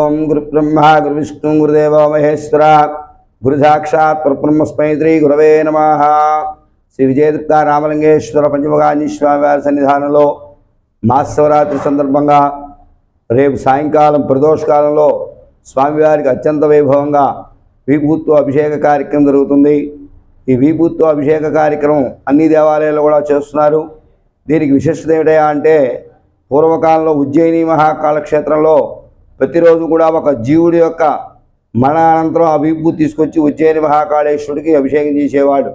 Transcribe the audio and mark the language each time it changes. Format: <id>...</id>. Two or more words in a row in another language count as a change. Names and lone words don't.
<sa>गुरुब्रह्मा गुरुविष्णु गुरुदेवो महेश्वर गुरुसाक्षात् परब्रह्मस्मै श्री गुरवे नमः।</sa> <te>श्री विजयदुर्गा रामलिंगेश्वर पंचमुखांजनेय स्वामी वाరి సన్నిధానంలో మాసశివరాత్రి సందర్భంగా రేపు సాయంకాలం ప్రదోషకాలంలో స్వామివారికి అత్యంత వైభవంగా విభూత్వ అభిషేక కార్యక్రమం జరుగుతుంది। ఈ విభూత్వ అభిషేక కార్యక్రమం అన్ని దేవాలయాల్లో కూడా చేస్తున్నారు। దీనికి విశిష్టత ఏమిటా అంటే పూర్వకాలంలో ఉజ్జయిని మహాకాళక్షేత్రంలో ప్రతిరోజు కూడా ఒక జీవుడి యొక్క మరణానంతరం ఆ విభూతి తీసుకొచ్చి ఉజ్జయిని మహాకాళేశ్వరుడికి అభిషేకం చేసేవాడు।</te>